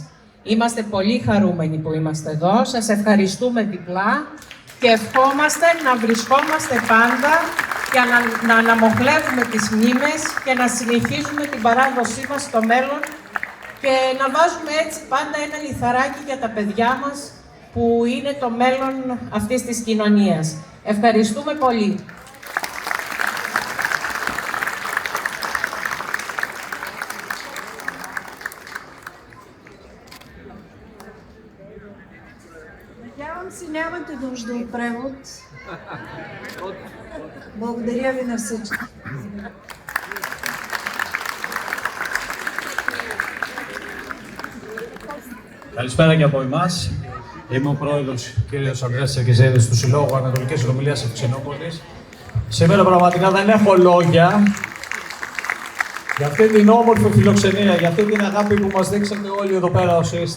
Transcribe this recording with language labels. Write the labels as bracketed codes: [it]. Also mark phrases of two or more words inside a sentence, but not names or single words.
[el] Είμαστε πολύ χαρούμενοι που είμαστε εδώ, σας ευχαριστούμε διπλά και ευχόμαστε να βρισκόμαστε πάντα για να αναμοχλεύουμε τις μνήμες και να συνεχίζουμε την παράδοσή μας στο μέλλον και να βάζουμε έτσι πάντα ένα λιθαράκι για τα παιδιά μας που είναι το μέλλον αυτής της κοινωνίας. Ευχαριστούμε πολύ. [bg] Надявам се нямате нужда от превод. Благодаря ви на всички. [el] Καλησπέρα και από εμάς. Είμαι ο πρόεδρος κ. Ανδρέας Τσερκεζίδης του Συλλόγου Ανατολικής Συνομιλίας Ευξηνόполης. Σήμερα πραγματικά δεν έχω λόγια για αυτή την όμορφη φιλοξενία, για αυτή την αγάπη που μας δείξατε όλοι εδώ πέρα όσοι είστε.